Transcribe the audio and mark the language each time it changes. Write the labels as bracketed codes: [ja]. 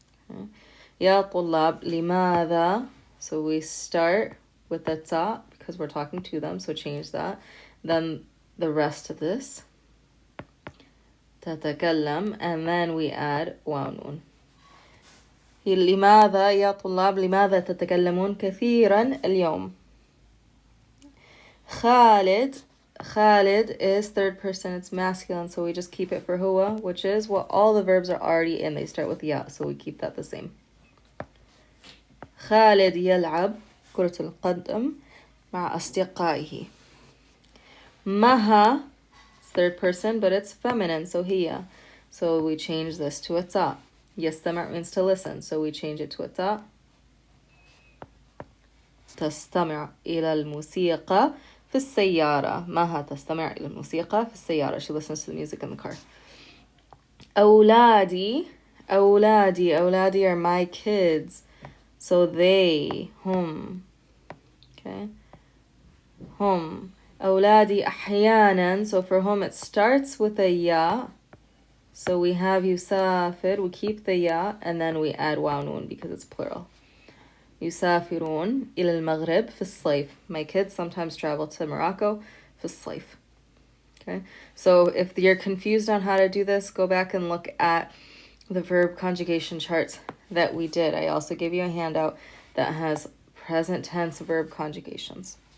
[ar] Okay. يا طلاب لماذا. [en] So we start with the ta because we're talking to them, so change that. Then the rest of this. تتكلم, and then we add waw noon. [ar] لماذا يا طلاب لماذا تتكلمون كثيرا اليوم. خالد. [en] Khalid is third person, it's masculine, so we just keep it for huwa, which is what all the verbs are already in. They start with ya, so we keep that the same. [ar] Khalid يلعب كرة القدم مع أصدقائه. [en] Maha, it's third person, but it's feminine, so hiya. So we change this to a ta. يستمع means to listen, so we change it to a ta. [ar] تستمع إلى الموسيقى في السيارة. مها تستمع إلى الموسيقى في السيارة. [en] She listens to the music in the car. [ar] أولادي. أولادي. [en] أولادي are my kids. So they. هم. Okay. هم. [ar] أولادي أحيانا. [en] So for whom it starts with a ya. So we have يسافر. We keep the ya and then we add waw noon because it's plural. [ar] يسافرون إلى المغرب في الصيف. [en] My kids sometimes travel to Morocco في الصيف. Okay, so if you're confused on how to do this, go back and look at the verb conjugation charts that we did. I also gave you a handout that has present tense verb conjugations.